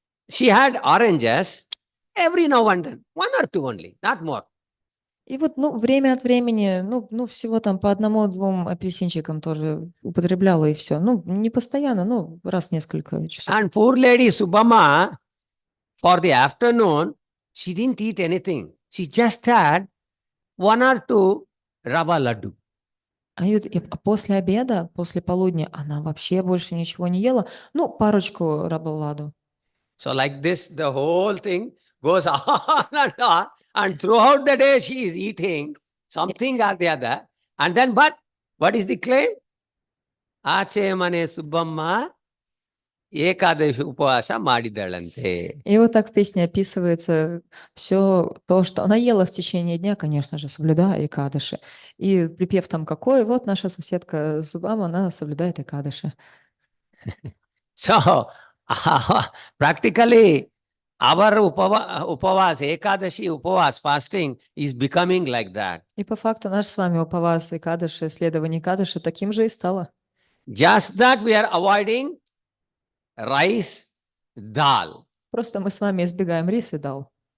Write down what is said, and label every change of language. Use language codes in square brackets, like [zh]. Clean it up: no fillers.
[en] She had oranges every now and then, 1 or 2 only, not more. [ru] И вот, ну, время от времени, ну, всего там по 1-2 апельсинчикам тоже употребляла и все. Ну, не постоянно, ну, раз в несколько часов. [en] And poor lady Subama, for the afternoon, she didn't eat anything. She just had 1 or 2 rava laddu. [ru] А после обеда, после полудня она вообще больше ничего не ела. Ну, парочку рабаладу. [en] So like this, the whole thing goes on, and throughout the day she is eating something or the other. And then what is the claim? [kn] Ache mane Subbamma Ekadashi Upavasa Madidalante. [ru] И вот так в песне описывается все то, что она ела в течение дня, конечно же, соблюдая экадыши. И припев там какой, вот наша соседка Субама, она соблюдает экадыши. [en] So practically our upavas, Ekadashi upavas, fasting is becoming like that. [ru] И по факту наш с вами упавас экадыши, следование экадыши таким же и стало. [en] Just that we are avoiding rice, dal. [ru] Просто мы с вами избегаем рис и дал.